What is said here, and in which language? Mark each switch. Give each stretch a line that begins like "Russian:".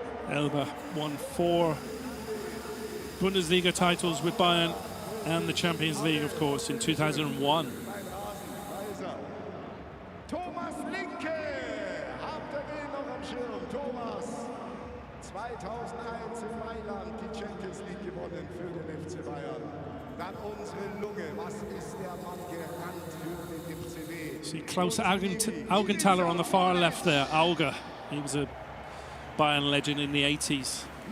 English: Elber won 4 Bundesliga titles with Bayern and the Champions League, of course, in 2001.
German: Thomas Linke, habt ihr den noch am Schirm? Thomas, 2001 in Mailand die Champions League gewonnen für den FC Bayern. Dann unsere Lunge, was ist der Mann gerannt für den FCB?
English: See Klaus Augenthaler on the far left there, Auge. He was a Bayern legend in the 80s.